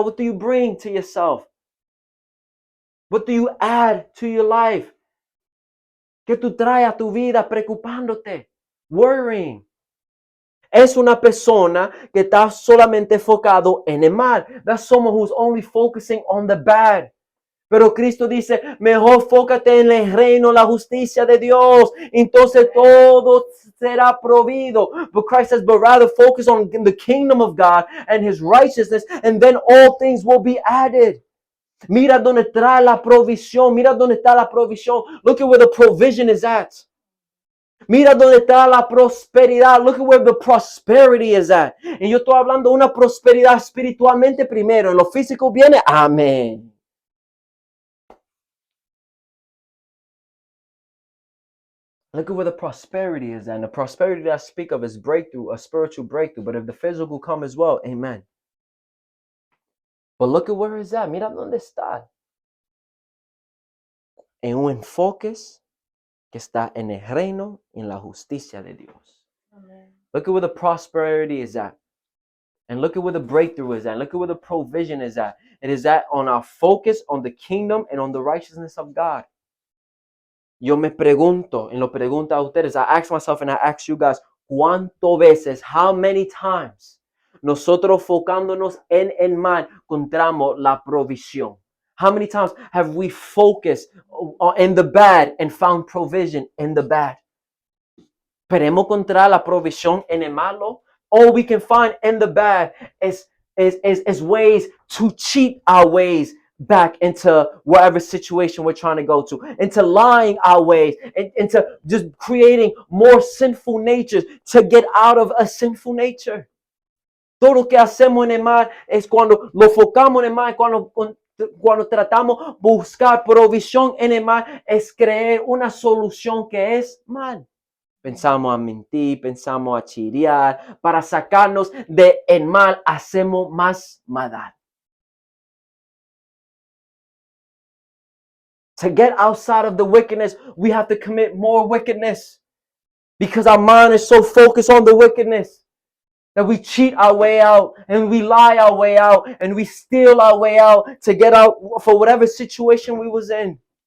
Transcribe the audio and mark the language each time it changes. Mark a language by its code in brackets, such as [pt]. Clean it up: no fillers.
[en] What do you bring to yourself? What do you add to your life? [es] ¿Qué tú traes a tu vida preocupándote? [en] Worrying. [es] Es una persona que está solamente enfocado en el mal. [en] That's someone who's only focusing on the bad. [es] Pero Cristo dice, mejor fócate en el reino, la justicia de Dios. Entonces todo será provido. [en] But Christ says, but rather focus on the kingdom of God and His righteousness, and then all things will be added. [es] Mira dónde está la provisión. Mira dónde está la provisión. [en] Look at where the provision is at. [es] Mira dónde está la prosperidad. [en] Look at where the prosperity is at. [es] Y yo estoy hablando de una prosperidad espiritualmente primero. En lo físico viene. Amén. [en] Look at where the prosperity is at. And the prosperity that I speak of is breakthrough, a spiritual breakthrough. But if the physical come as well, amen. But look at where it's at. [es] Mira dónde está. En un enfoque que está en el reino y en la justicia de Dios. [en] Look at where the prosperity is at. And look at where the breakthrough is at. Look at where the provision is at. It is at on our focus on the kingdom and on the righteousness of God. [es] Yo me pregunto, en lo pregunta a ustedes, [en] I ask myself and I ask you guys, [es] ¿cuántas veces, [en] how many times, [es] nosotros focándonos en el mal, encontramos la provisión? [en] How many times have we focused in the bad and found provision in the bad? [es] ¿Podemos encontrar la provisión en el malo? [en] All we can find in the bad is ways to cheat our ways back into whatever situation we're trying to go to, into lying our ways, into just creating more sinful natures to get out of a sinful nature. [es] Todo lo que hacemos en el mal es cuando lo enfocamos en el mal, cuando tratamos de buscar provisión en el mal, es creer una solución que es mal. Pensamos a mentir, pensamos a chiriar, para sacarnos del mal, hacemos más maldad. [en] To get outside of the wickedness, we have to commit more wickedness. Because our mind is so focused on the wickedness that we cheat our way out and we lie our way out and we steal our way out to get out for whatever situation we was in.